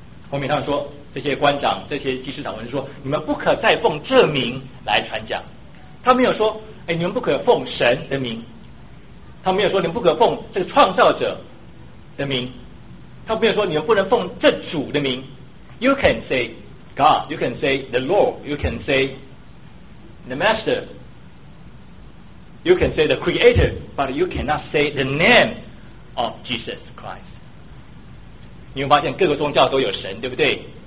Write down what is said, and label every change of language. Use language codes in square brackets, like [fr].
[zh] 后面他们说，这些官长这些祭司长们说，你们不可再奉这名来传讲。他没有说哎，你们不可奉神的名，他没有说你们不可奉这个创造者的名，他没有说你们不能奉这主的名。 [en] You can say God, you can say the Lord, you can say the Master, you can say the Creator, but you cannot say the name of Jesus Christ. [zh] 你会发现各个宗教都有神，对不对？